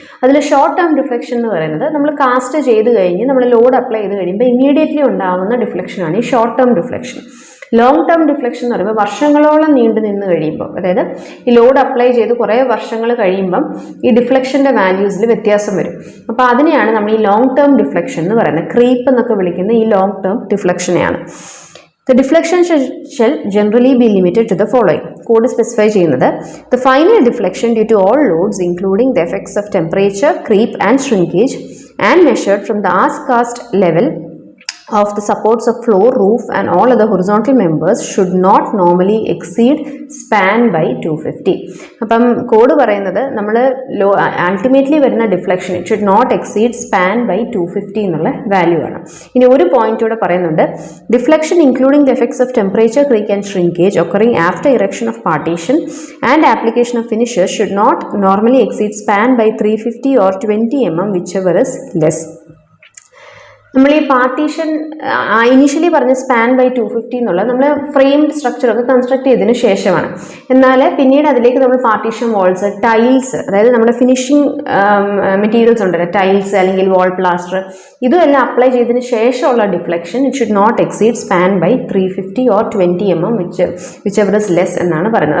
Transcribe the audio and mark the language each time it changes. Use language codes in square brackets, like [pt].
[ml] അതിൽ short term deflection എന്ന് പറയുന്നത് നമ്മൾ കാസ്റ്റ് ചെയ്ത് കഴിഞ്ഞ് നമ്മൾ ലോഡ് അപ്ലൈ ചെയ്ത് കഴിയുമ്പോൾ ഇമീഡിയറ്റ്ലി ഉണ്ടാകുന്ന ഡിഫ്ലക്ഷനാണ് ഈ short term deflection. Long term deflection എന്ന് പറയുമ്പോൾ വർഷങ്ങളോളം നീണ്ടു നിന്ന് കഴിയുമ്പോൾ, അതായത് ഈ ലോഡ് അപ്ലൈ ചെയ്ത് കുറേ വർഷങ്ങൾ കഴിയുമ്പം ഈ ഡിഫ്ലക്ഷൻ്റെ വാല്യൂസിൽ വ്യത്യാസം വരും. അപ്പോൾ അതിനെയാണ് നമ്മൾ ഈ ലോങ് ടേം ഡിഫ്ലക്ഷൻ എന്ന് പറയുന്നത്. ക്രീപ്പ് എന്നൊക്കെ വിളിക്കുന്ന ഈ long term ഡിഫ്ലക്ഷനെയാണ്. [en] The deflection shall generally be limited to the following. [ml] Code specify ചെയ്യുന്നത്: [en] the final deflection due to all loads including the effects of temperature, creep and shrinkage and measured from the ask cast level of the supports of floor, roof and all other horizontal members should not normally exceed span by 250. [ml] അപ്പം code പറയുന്നത് നമ്മൾ ultimately വരുന്ന deflection [en] it should not exceed span by 250 [ml] എന്നുള്ള value ആണ്. ഇനി ഒരു point കൂടെ പറയുന്നുണ്ട്: [en] Deflection including the effects of temperature, creep and shrinkage occurring after erection of partition and application of finishes should not normally exceed span by 350 or 20 mm whichever is less. [ml] നമ്മൾ ഈ partition initially പറഞ്ഞ span by 250 എന്നുള്ളത് നമ്മൾ framed സ്ട്രക്ചറൊക്കെ construct ചെയ്തതിന് ശേഷമാണ്. എന്നാൽ പിന്നീട് അതിലേക്ക് നമ്മൾ പാർട്ടീഷൻ വാൾസ്, ടൈൽസ്, അതായത് നമ്മുടെ ഫിനിഷിംഗ് മെറ്റീരിയൽസ് ഉണ്ടല്ലോ, ടൈൽസ് അല്ലെങ്കിൽ വാൾ പ്ലാസ്റ്റർ, ഇതുമെല്ലാം അപ്ലൈ ചെയ്തതിന് ശേഷമുള്ള deflection [en] it should not exceed span by 350 or 20 mm whichever is less [ml] എന്നാണ് പറയുന്നത്.